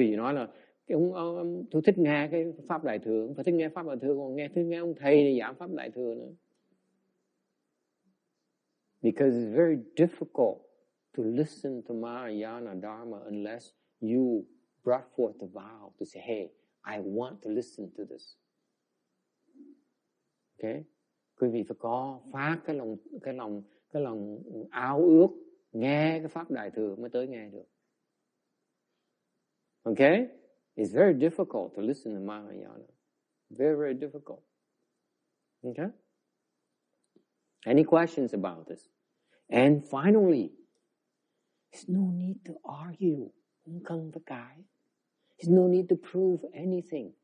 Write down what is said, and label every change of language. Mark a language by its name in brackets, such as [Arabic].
[Vietnamese] Vì nói là tôi thích nghe cái pháp đại thừa, phải thích nghe pháp đại thừa, còn nghe ông thầy này giảng pháp đại thừa nữa. [English] Because it's very difficult to listen to Mahayana Dharma unless you brought forth the vow to say, hey, I want to listen to this. Okay? [Vietnamese] Quý vị phải có phát cái lòng ao ước nghe cái pháp đại thừa mới tới nghe được. [English] Okay? It's very difficult to listen to Mahayana. Very, very difficult. Okay? Any questions about this? And finally, there's no need to argue. [Vietnamese] Không cần phải cãi. [English] There's no need to prove anything.